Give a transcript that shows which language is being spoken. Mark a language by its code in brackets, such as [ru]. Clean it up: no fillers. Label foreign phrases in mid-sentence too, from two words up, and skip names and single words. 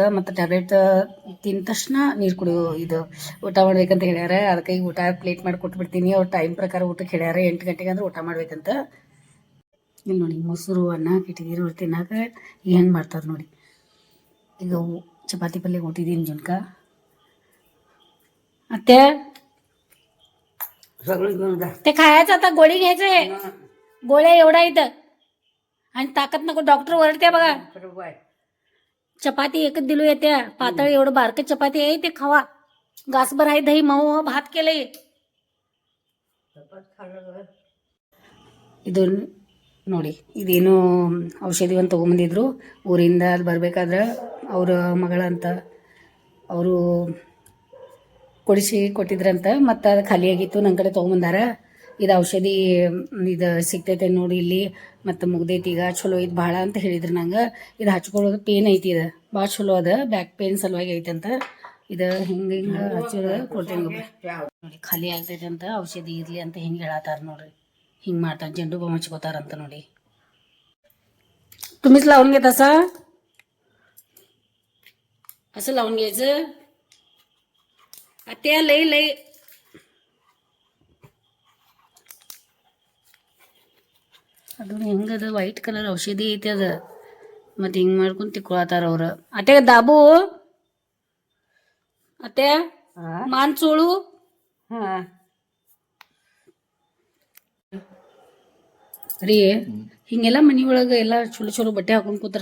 [kn] ಮತ್ತು ಟ್ಯಾಬ್ಲೆಟ್ ತಿಂದ ತಕ್ಷಣ ನೀರು ಕುಡಿಯೋ ಇದು ಊಟ ಮಾಡ್ಬೇಕಂತ ಹೇಳ್ಯಾರ. ಅದಕ್ಕೆ ಈಗ ಊಟ ಪ್ಲೇಟ್ ಮಾಡಿ ಕೊಟ್ಬಿಡ್ತೀನಿ. ಅವ್ರು ಟೈಮ್ ಪ್ರಕಾರ ಊಟಕ್ಕೆ ಹೇಳ್ಯಾರ, 8 ಗಂಟೆಗೆ ಅಂದ್ರೆ ಊಟ ಮಾಡ್ಬೇಕಂತ. ಇಲ್ಲಿ ನೋಡಿ ಮೊಸರು ಅನ್ನ ಇಟ್ಟಿದ್ದೀರಿ ಅವ್ರು ತಿನ್ನಕ್ಕೆ. ಹೆಂಗೆ ಮಾಡ್ತಾರೆ ನೋಡಿ. ಈಗ ಚಪಾತಿ ಪಲ್ಯ ಕೊಟ್ಟಿದ್ದೀನಿ ಜುನ್ಕ. [mr] अत्या ते खायचं आता, गोळी घ्यायचंय. गोळ्या एवढा इथं आणि ताकद नको, डॉक्टर ओरडते बघा. चपाती एकच दिलो येत्या, पातळ एवढं बारकं चपाती आहे ते खावा. गासभर आहे दही मऊ भात केलंय. [kn] ಇದು ನೋಡಿ, ಇದೇನು ಔಷಧಿ ಒಂದು ತೊಗೊಂಬಂದಿದ್ರು ಊರಿಂದ. ಅದು ಬರಬೇಕಾದ್ರೆ ಅವ್ರ ಮಗಳಂತ ಅವರು ಕೊಟ್ಟಿದ್ರಂತ. ಮತ್ತು ಅದು ಖಾಲಿಯಾಗಿತ್ತು, ನನ್ನ ಕಡೆ ತೊಗೊಂಬಂದಾರ. ಇದು ಔಷಧಿ ಇದು ಸಿಗ್ತೈತೆ ನೋಡಿ ಇಲ್ಲಿ, ಮತ್ತು ಮುಗ್ದೈತಿ ಈಗ, ಚಲೋ ಇದು ಭಾಳ ಅಂತ ಹೇಳಿದ್ರು ನಂಗೆ. ಇದು ಹಚ್ಕೊಳ್ಳೋದು ಪೇನ್ ಐತಿ, ಇದು ಭಾಳ ಚಲೋ ಅದ, [en] back pain [kn] ಸಲುವಾಗಿ ಐತಂತ. ಇದು ಹಿಂಗೆ ಹಚ್ಚೋದು ಕೊಡ್ತೀನಿ ನೋಡಿ. ಖಾಲಿ ಆಗ್ತೈತೆ ಅಂತ, ಔಷಧಿ ಇರಲಿ ಅಂತ ಹಿಂಗೆ ಹೇಳತ್ತಾರ ನೋಡ್ರಿ. ಹಿಂಗೆ ಮಾಡ್ತಾರೆ, ಜಂಡು ಬಾಂಬ್ ಹಚ್ಕೋತಾರಂತ ನೋಡಿ. [mr] तुम्हीच लावून घेत असं लावून घ्यायचं. त्या लई [kn] ಅದು ಹೆಂಗದ [en] white colour [kn] ಔಷಧಿ ಐತಿ ಅದ. ಮತ್ತೆ ಹಿಂಗೆ ಮಾಡ್ಕೊಂಡು ತಿಕ್ಕೊಳತಾರ ಅವ್ರು. ಅತ್ತೆ ದಾಬು, ಅತ್ತೆ ಮಾನ್ಸೋಳು ರೀ, ಹಿಂಗೆಲ್ಲ ಮನಿ ಒಳಗೆ ಎಲ್ಲ ಚಲೋ ಚಲೋ ಬಟ್ಟೆ ಹಾಕೊಂಡು ಕೂತಾರ.